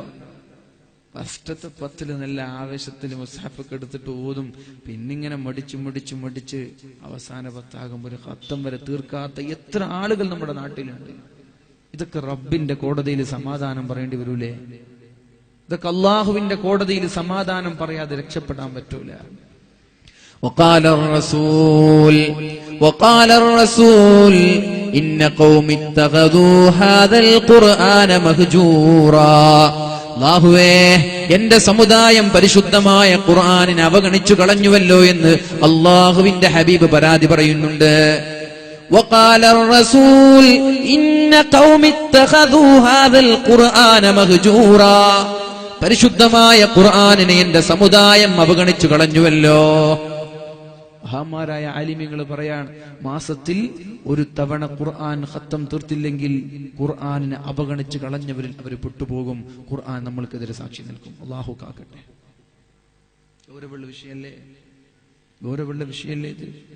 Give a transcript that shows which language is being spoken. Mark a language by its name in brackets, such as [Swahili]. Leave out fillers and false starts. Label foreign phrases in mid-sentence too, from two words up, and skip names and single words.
[Malayalam] ഫസ്റ്റത്തെ 10 നല്ല ആവേശത്തിൽ മുസ്ഹഫൊക്കെ എടുത്തിട്ട് ഓതും. പിന്നിങ്ങനെ മടിച്ച് അവസാന 10 ആകുമ്പോൾ ഒരു ഖത്തം വരെ തീർക്കാത്ത എത്ര ആളുകൾ നമ്മുടെ നാട്ടിലുണ്ട്. ഇതൊക്കെ റബ്ബിന്റെ കോടതിയിൽ സമാധാനം പറയേണ്ടി വരൂലേ? ഇതൊക്കെ അല്ലാഹുവിന്റെ കോടതിയിൽ സമാധാനം പറയാതെ രക്ഷപ്പെടാൻ പറ്റൂല. [Arabic] وقال الرسول إن قوم اتخذوا هذا القرآن مهجورا. [Malayalam] അല്ലാഹുവേ, എന്റെ സമുദായം പരിശുദ്ധമായ ഖുർആനിനെ അവഗണിച്ചു കളഞ്ഞുവല്ലോ എന്ന് അല്ലാഹുവിന്റെ ഹബീബ് പരാതി പറയുന്നുണ്ട്. [Arabic] وقال الرسول إن قوم اتخذوا هذا القرآن مهجورا. [Malayalam] പരിശുദ്ധമായ ഖുർആനിനെ എന്റെ സമുദായം അവഗണിച്ചു കളഞ്ഞുവല്ലോ. മഹാന്മാരായ ആലിമീങ്ങൾ പറയാൻ, മാസത്തിൽ ഒരു തവണ ഖുർആൻ ഖത്തം തീർത്തില്ലെങ്കിൽ ഖുർആനിനെ അവഗണിച്ച് കളഞ്ഞവരിൽ അവർ പെട്ടുപോകും. ഖുർആൻ നമ്മൾക്കെതിരെ സാക്ഷി നിൽക്കും. അല്ലാഹു കാക്കട്ടെ. ഗൗരവമുള്ള വിഷയല്ലേ ഇത്?